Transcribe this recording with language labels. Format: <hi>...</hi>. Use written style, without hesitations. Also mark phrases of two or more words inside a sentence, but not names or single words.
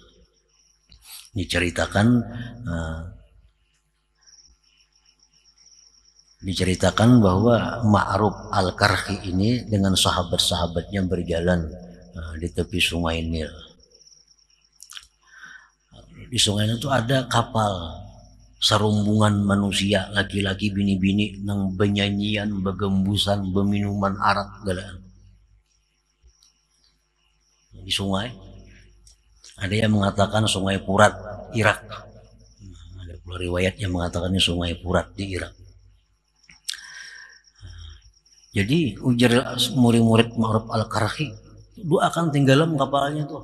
<id>Diceritakan bahwa Ma'ruf Al-Karhi ini dengan sahabat-sahabatnya berjalan di tepi sungai Nil. Di sungai Nil itu ada kapal serumbungan manusia,</id> <bjn>laki-laki bini-bini nang benyanyian, begembusan, beminuman arak galaan.</bjn> <id>Di sungai ada yang mengatakan sungai Furat Irak. Ada pula riwayat yang mengatakan ini sungai Furat di Irak. Jadi ujar murid-murid Ma'ruf Al-Karhi, doakan tenggelam kapalnya tuh.</id>